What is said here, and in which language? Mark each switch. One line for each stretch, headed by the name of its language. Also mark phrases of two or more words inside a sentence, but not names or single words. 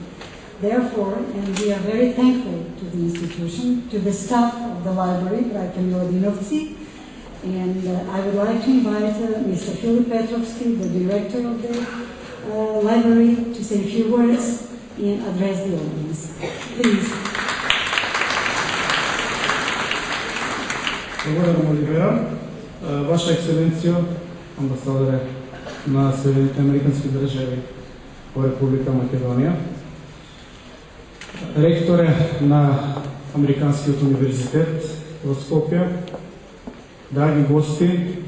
English: Therefore, and we are very thankful to the institution, to the staff of the library, Braća Milodinovci, and I would like to invite Mr. Filip Petrovski, the director of the library, to say a few words and address the audience. Please.
Macedonian: Благодарам, Оливера. Ваша ексцеленциjo, амбасадоре на Съединените американски држави во Република Македонија, ректоре на Американскиот универзитет во Скопје, драги гости,